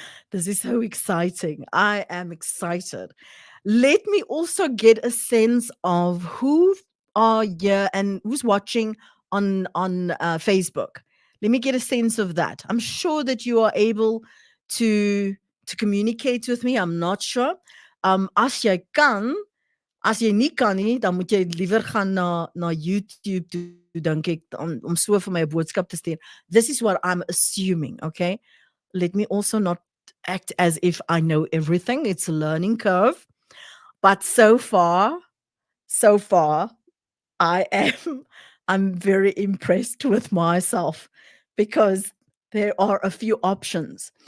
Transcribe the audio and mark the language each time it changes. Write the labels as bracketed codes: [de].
[en] This is so exciting. I am excited. Let me also get a sense of who are here and who's watching on Facebook. Let me get a sense of that. I'm sure that you are able to to communicate with me. I'm not sure. [af] As jy kan, as jy nie kan nie, dan moet jy liewer gaan na YouTube toe, dink ek, om so vir my 'n boodskap te stuur. [en] This is what I'm assuming, okay? Let me also not act as if I know everything. It's a learning curve. But so far, I am I'm very impressed with myself because there are a few options.